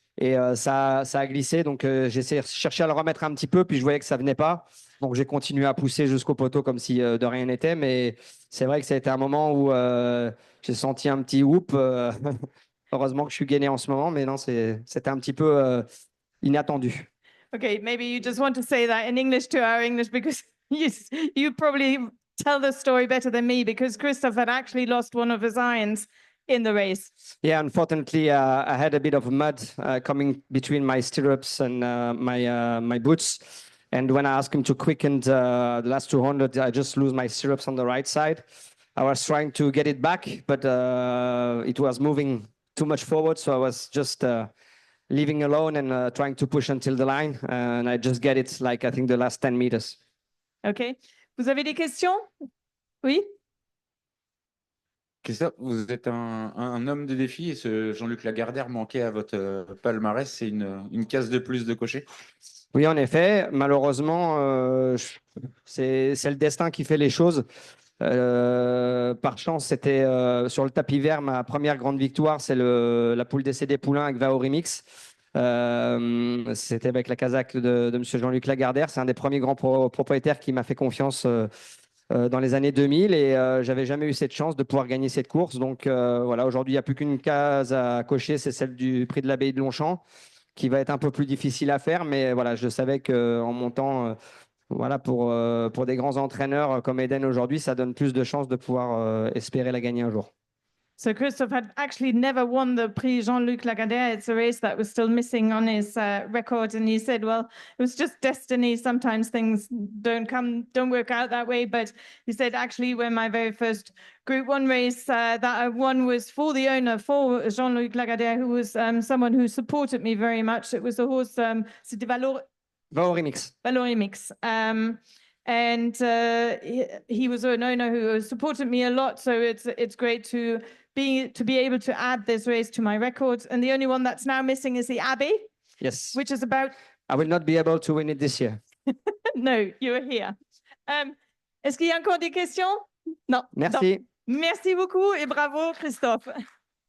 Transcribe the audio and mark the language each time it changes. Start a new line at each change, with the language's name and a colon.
French: Et ça a glissé. Donc, j'ai cherché à le remettre un petit peu. Puis, je voyais que ça venait pas. Donc, j'ai continué à pousser jusqu'au poteau comme si de rien n'était. Mais c'est vrai que ça a été un moment où j'ai senti un petit whoop. Heureusement que je suis gainé en ce moment. Mais non, c'était un petit peu inattendu.
English: Okay, maybe you just want to say that in English to our English because you probably tell the story better than me because Christoph had actually lost one of his irons in the race. Yeah, unfortunately, I had a bit of mud coming between my stirrups and my boots. And when I asked him to quicken the last 200, I just lose my stirrups on the right side. I was trying to get it back, but it was moving too much forward, so I was just leaving alone and trying to push until the line, and I just get it like I think the last 10 meters. OK.
French: Vous avez des questions? Oui? Christophe, vous êtes un homme de défi et ce Jean-Luc Lagardère manquait à votre palmarès. C'est une case de plus de cocher. Oui, en effet. Malheureusement, c'est le destin qui fait les choses. Par chance, c'était sur le tapis vert ma première grande victoire. C'est la poule d'essai des poulains avec Vaorimix. C'était avec la casaque de M. Jean-Luc Lagardère. C'est un des premiers grands propriétaires qui m'a fait confiance dans les années 2000 et j'avais jamais eu cette chance de pouvoir gagner cette course. Donc voilà, aujourd'hui, il n'y a plus qu'une case à cocher, c'est celle du prix de l'Abbaye de Longchamp, qui va être un peu plus difficile à faire. Mais voilà, je savais qu'en montant, voilà, pour des grands entraîneurs comme Eden aujourd'hui, ça donne plus de chances de pouvoir espérer la gagner un jour.
English: So Christophe had actually never won the Prix Jean-Luc Lagardère. It's a race that was still missing on his record. And he said, well, it was just destiny. Sometimes things don't work out that way. But he said, actually, when my very first Group 1 race that I won was for the owner, for Jean-Luc Lagardère, who was someone who supported me very much. It was a horse,
French: c'était
English: Vaorimix. Vaorimix. And he was an owner who supported me a lot. So it's great to be able to add this race to my records. And the only one that's now missing is the Abbey. Yes. Which is about... I will not be able to win it this year. No, you are here.
French: Est-ce qu'il y a encore des questions? Non. Merci. Non. Merci beaucoup et bravo, Christophe.